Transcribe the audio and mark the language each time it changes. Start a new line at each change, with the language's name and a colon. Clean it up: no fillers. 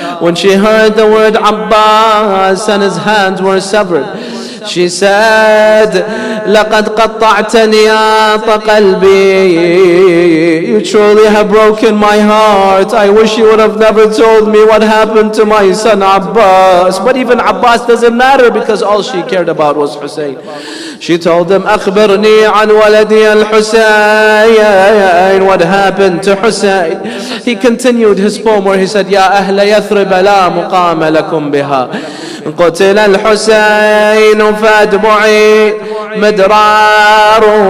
English: When she heard the word Abbas and his hands were severed, she said,
Arabic: لقد قطعتني قلبي.
English: You truly have broken my heart. I wish you would have never told me what happened to my son Abbas. But even Abbas doesn't matter, because all she cared about was Hussein. She told him,
Arabic: أخبرني عن ولدي الحسين.
English: What happened to Hussein? He continued his poem where he said,
Arabic: يا أهل يثرب لا مقام لكم بها. قتل الحسين فاتبعي مدرار.